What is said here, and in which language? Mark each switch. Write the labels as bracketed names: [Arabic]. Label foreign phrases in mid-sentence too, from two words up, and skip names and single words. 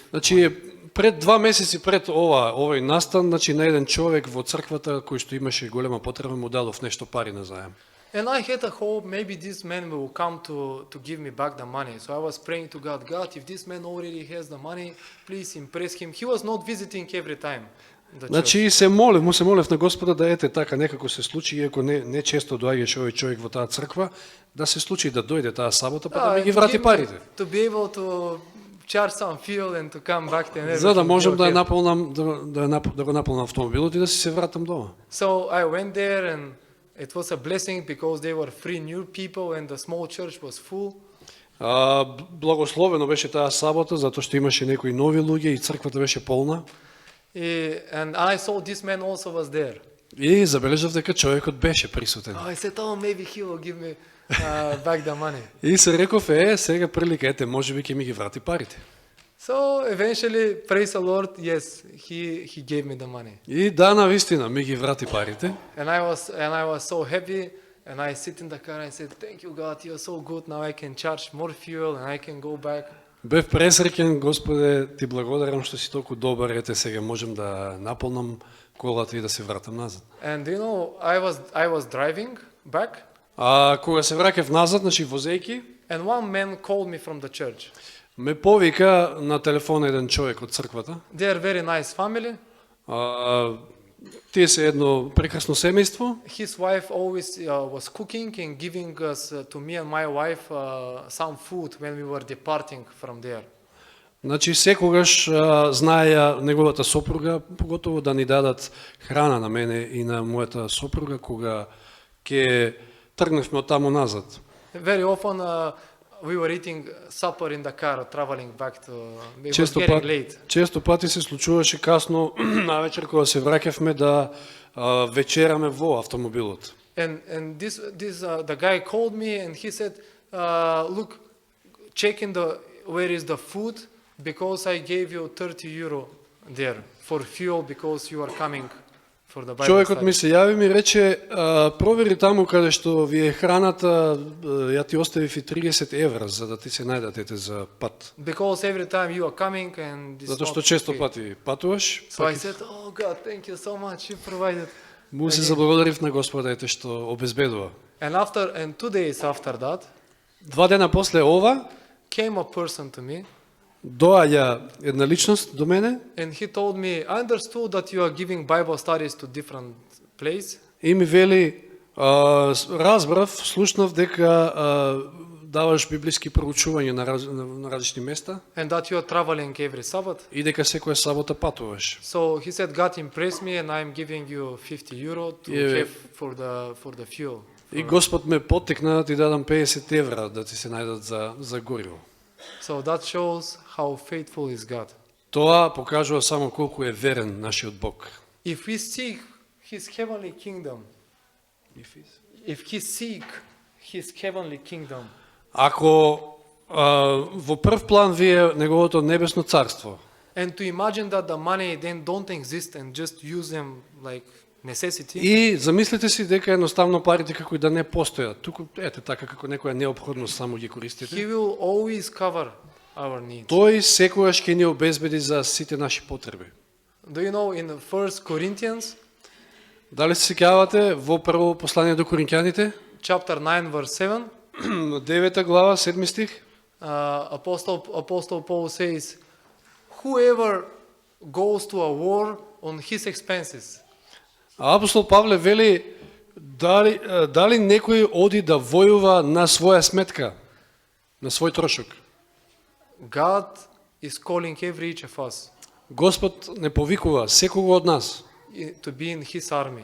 [Macedonian] Значи пред 2 месеци пред овој настан, значи на еден човек во црквата кој што имаше голема потреба му дадов нешто пари на заем. [English] And I had a hope maybe this man will come to give me back the money. So I was praying to God, if this man already has the money, please impress him. He was not visiting every time. [Macedonian] Значи се молев на Господа да ете така некако се случи, иако не често доаѓаше овој човек во таа црква, да се случи да дојде таа сабота па да ми ги врати парите. [English] To be able to charge some fuel and to come back and everything. [Macedonian] За да можам да наполнам да го наполнам автомобилот и да се вратам дома. [English] So I went there and it was a blessing because they were 3 new people and the small church was full. [Macedonian] Благословено беше таа сабота затоа што имаше некои нови луѓе и црквата беше полна. [English] And I saw this man also was there. [Macedonian] И забележав дека човекот беше присутен. [English] I said, maybe he will give me back the money. [Macedonian] И се реков, сега прилика, можеби ќе ми ги врати парите. [English] So eventually, praise the Lord, yes, he gave me the money. [Macedonian] И да, навистина ми ги врати парите. [English] And I was so happy, and I sit in the car and I said, thank you God, you're so good, now I can charge more fuel and I can go back. [Macedonian] Бев пресреќен, Господе, ти благодарам што си толку добар, ете сега можем да наполнам колата и да се вратам назад. [English] And I was driving back. [Macedonian] Кога се враќав назад, значи возејќи, [English] and one man called me from the church. [Macedonian] Ме повика на телефон еден човек од црквата. [English] They are very nice family. [Macedonian] Тие се едно прекрасно семејство. [English] His wife always was cooking and giving us to me and my wife some food when we were departing from there. [Macedonian] Значи секогаш знаеја неговата сопруга, поготово да ни дадат храна на мене и на мојата сопруга кога ќе тргневме од таму назад. [English] Very often we were eating supper in the car traveling back to it was getting late. [Macedonian] Често пати се случуваше касно на вечер кога се враќавме да вечераме во автомобилот. [English] And this the guy called me and he said, look, check where is the food because I gave you 30 euro there for fuel because you are coming for the Bible study. [Macedonian] Човекот ми се јави ми рече, провери таму каде што ви е храната, ја ти оставив и 30 евра за да ти се најдат за пат. [English] Because every time you are coming and this. [Macedonian] Затоа што често пати патуваш. [English] So I said, oh God, thank you so much, you provided. [Macedonian] Му се заблагодарив на Господа ете што обезбедува. [English] And 2 days after that, [Macedonian] 2 дена после ова, [English] came a person to me. [Macedonian] Доаѓа една личност до мене. [English] And he told me, I understood that you are giving Bible studies to different places. [Macedonian] И ми вели, разбрав, слушнав дека даваш библиски проучувања на различни места. [English] And that you are traveling every Sabbath. [Macedonian] И дека секоја сабота патуваш. [English] So he said, God impressed me and I'm giving you 50 euro to have for the fuel. [Macedonian] И Господ ме поттикна да ти дадам 50 евра да ти се најдат за гориво. [English] So that shows how faithful is God. [Macedonian] Тоа покажува само колку е верен нашиот Бог. [English] If we seek His heavenly kingdom, [Macedonian] Ако во прв план вие неговото небесно царство, [English] and to imagine that the money then don't exist and just use them like necessity. [Macedonian] И замислете си дека едноставно парите како и да не постојат. Туку ете така како некоја неопходност само ги користите. [English] He will always cover our needs. [Macedonian] Тој секогаш ќе ни обезбеди за сите наши потреби. [English] Do you know in 1 Corinthians? [Macedonian] Дали се сеќавате во прво послание до Коринќаните? [English] Chapter 9 verse 7. [Macedonian] 9 глава 7 стих. [English] Apostle Paul says, whoever goes to a war on his expenses. [Macedonian] Апостол Павле вели дали некој оди да војува на своја сметка, на свој трошок. [English] God is calling every each of us. [Macedonian] Господ не повикува секого од нас [English] to be in His army,